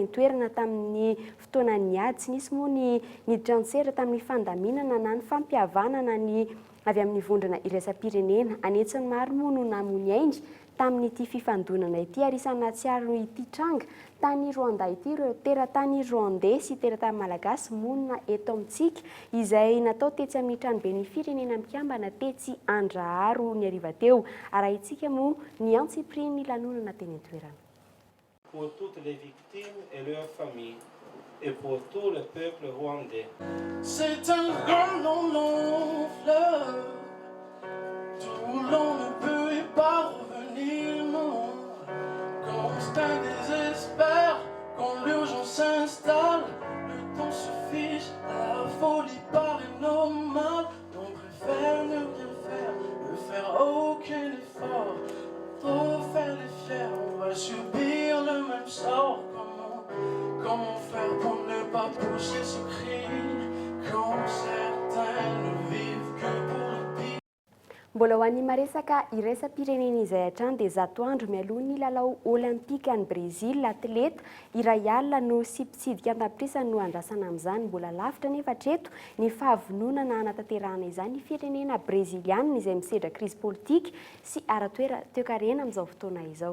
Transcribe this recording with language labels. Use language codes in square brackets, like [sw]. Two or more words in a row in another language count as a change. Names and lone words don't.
[mg] an-toerana tamin'ny fotoanan'ny ady sy nisy moa ny niditrantsera tamin'ny fandaminana na ny fampihavanana ny avy amin'ny vondrona iraisam-pirenena anetsiny maro moa no namony aindry tamin'ity fifandonana ity ary isany natsiaro ity tranga tany Rwanda ity ireo teratany Rwandais sy teratany malagasy monina eto amintsika izay natao tetsy amin'ny tranoben'ny firenena mikambana tetsy Andraharo ny hariva teo ary itsika moa ny antsipriny ny lanonana teny an-toerana. [fr] Pour toutes les victimes et leurs familles et pour tout le peuple rwandais. C'est un grand long fleuve d'où l'on ne peut pas revenir, non. Constant désespoir, quand l'urgence s'installe, le temps se fiche, la folie paraît normale. On préfère ne rien faire, ne faire aucun effort. Trop faire les fiers, on va subir le même sort. Comment faire pour ne pas pousser ce cri quand certains ne vivent que pour le pire. [mg] Mbola ho an'ny maresaka iraisam-pirenena izay hatrany dia zatoandro mialoha ny lalao olimpika any Brésil atleta iray alina no sipitsidika an-tapitrisany no andrasana amin'izany mbola lavitra nefa hatreto ny fahavononana hanatanterahana izany ny firenena breziliana izay misedra krizy politika sy ara-toe-karena amin'izao fotoana izao.